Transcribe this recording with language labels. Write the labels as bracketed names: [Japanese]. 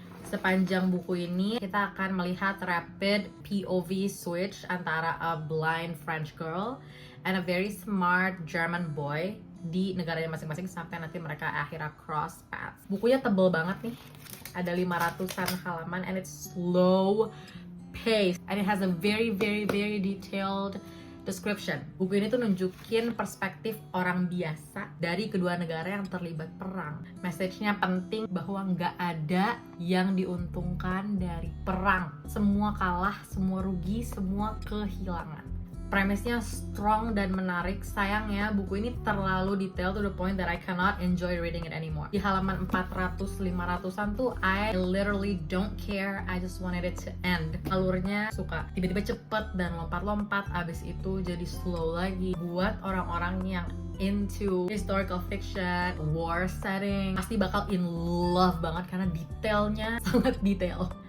[Indonesian] Sepanjang buku ini kita akan melihat [English] rapid POV switch [Indonesian] antara [English] a blind French girl and a very smart German boy [Indonesian] di negaranya masing-masing sampai nanti mereka akhirnya [English] cross paths. [Indonesian] Bukunya tebel banget nih. Ada 500-an halaman [English] and it's slow paced and it has a very detailed description. [Indonesian] Buku ini tuh nunjukin perspektif orang biasa dari kedua negara yang terlibat perang. Message-nya penting bahwa nggak ada yang diuntungkan dari perang. Semua kalah, semua rugi, semua kehilangan. Premisnya strong dan menarik. Sayangnya buku ini terlalu detail [English] to the point that I cannot enjoy reading it anymore. [Indonesian] Di halaman 400-500an tuh [English] I literally don't care. I just wanted it to end. [Indonesian] Alurnya suka tiba-tiba cepet dan lompat-lompat, abis itu jadi slow lagi. Buat orang-orang yang into [English] historical fiction, war setting, [Indonesian] pasti bakal [English] in love [Indonesian] banget karena detailnya sangat detail.